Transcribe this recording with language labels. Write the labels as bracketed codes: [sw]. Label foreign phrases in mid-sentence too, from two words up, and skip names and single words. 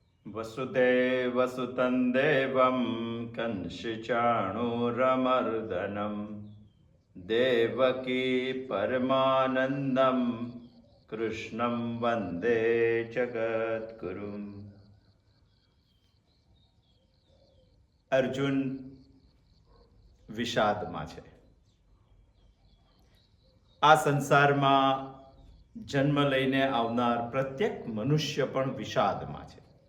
[sa] वसुदेवसुतं देवं कंसचाणूरमर्दनं देवकी परमानन्दं कृष्णं वन्दे जगद्गुरुम्। [gu] અર્જુન વિષાદમાં છે. આ સંસારમાં જન્મ લઈને આવનાર પ્રત્યેક મનુષ્ય પણ વિષાદમાં છે.